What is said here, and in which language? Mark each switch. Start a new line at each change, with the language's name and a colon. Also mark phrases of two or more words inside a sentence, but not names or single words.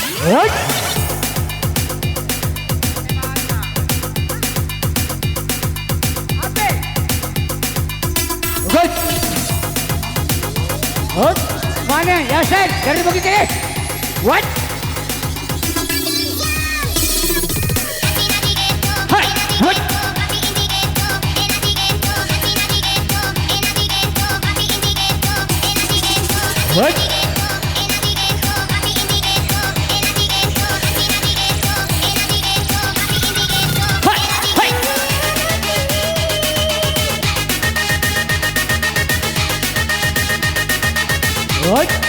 English: Hoi. Good. Hoi.
Indonesian: Mana Yasin dari Bukit Tinggi.
English: What? Hai. What? What? What?